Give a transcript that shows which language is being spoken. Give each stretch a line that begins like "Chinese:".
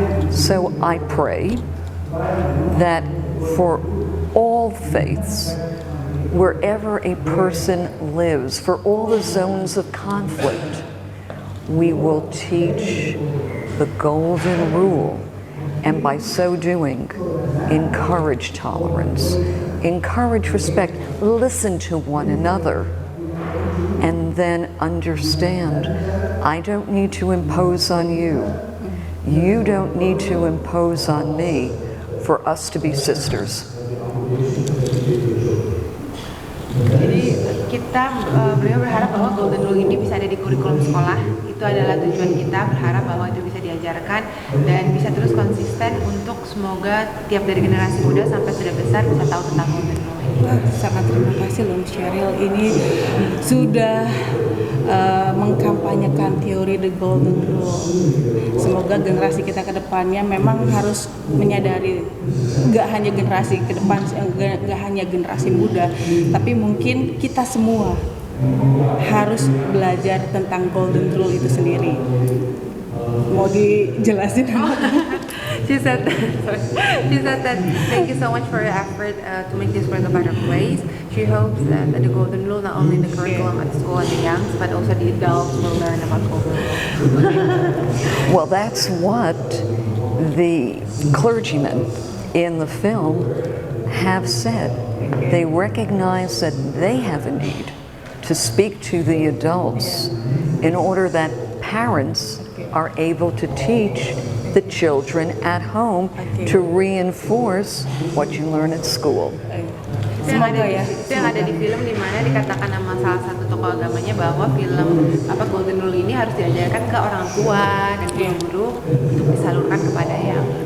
English: So I pray that for all faiths, wherever a person lives, for all the zones of conflict, we will teach the golden rule, and by so doing, encourage tolerance, encourage respect, listen to one another, and then understand, I don't need to impose on you. You don't need to impose on me for us to be sisters.
Indonesian: Jadi beliau berharap bahwa golden rule ini bisa ada di kurikulum sekolah. Itu adalah tujuan kita, berharap bahwa itu bisa diajarkan dan bisa terus konsisten untuk semoga tiap dari generasi muda sampai sudah besar bisa tahu tentang golden rule ini. Sangat terima kasih loh Miss Cheryl, ini sudah mengkampanyekan mempertanyakan teori the golden rule. Semoga generasi kita ke depannya memang harus menyadari, nggak hanya generasi ke depan, nggak hanya generasi muda, tapi mungkin kita semua harus belajar tentang golden rule itu sendiri. Mau dijelasin?
English: She said that thank you so much for your effort to make this world a better place. She hopes that the golden rule, not only the curriculum at school and the youngs, but also the adults will learn about golden rule. Well, that's what the clergymen in the film have said. They recognize that they have a need to speak to the adults in order that parents are able to teach the children at home to reinforce what you learn at school.
Indonesian: Itu yang ada di film, di mana dikatakan sama salah satu tokoh agamanya bahwa film Golden Rule ini harus diajarkan ke orang tua dan guru-guru untuk disalurkan kepada yang